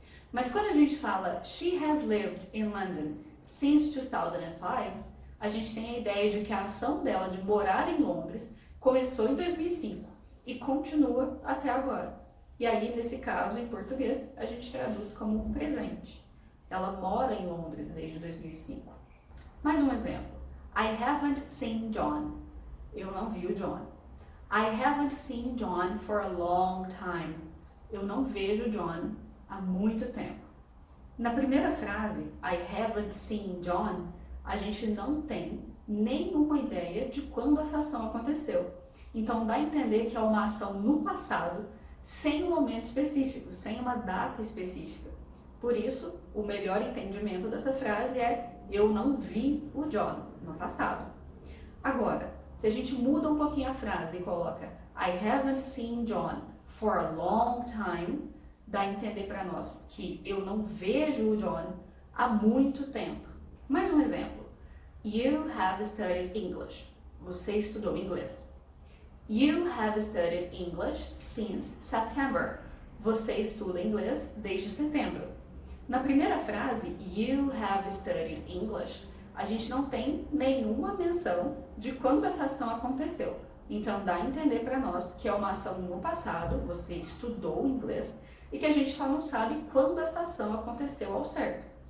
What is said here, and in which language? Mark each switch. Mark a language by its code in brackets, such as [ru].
[pt] Mas quando a gente fala [en] She has lived in London since 2005, [pt] a gente tem a ideia de que a ação dela de morar em Londres começou em 2005 e continua até agora. E aí, nesse caso, em português, a gente traduz como um presente. Ela mora em Londres desde 2005. Mais um exemplo. [en] I haven't seen John. [pt] Eu não vi o John. [en] I haven't seen John for a long time. [pt] Eu não vejo o John há muito tempo. Na primeira frase, [en] I haven't seen John, [pt] a gente não tem nenhuma ideia de quando essa ação aconteceu. Então dá a entender que é uma ação no passado, sem um momento específico, sem uma data específica. Por isso, o melhor entendimento dessa frase é eu não vi o John no passado. Agora, se a gente muda um pouquinho a frase e coloca [en] I haven't seen John for a long time, [pt] dá a entender para nós que eu não vejo o John há muito tempo. Mais um exemplo. [en] You have studied English. [pt] Você estudou inglês. [en] You have studied English since September. [pt] Você estuda inglês desde setembro. Na primeira frase, [en] you have studied English, [pt] a gente não tem nenhuma menção de quando essa ação aconteceu. Então dá a entender para nós que é uma ação no passado, você estudou inglês, e que a gente só não sabe quando essa ação aconteceu ao certo.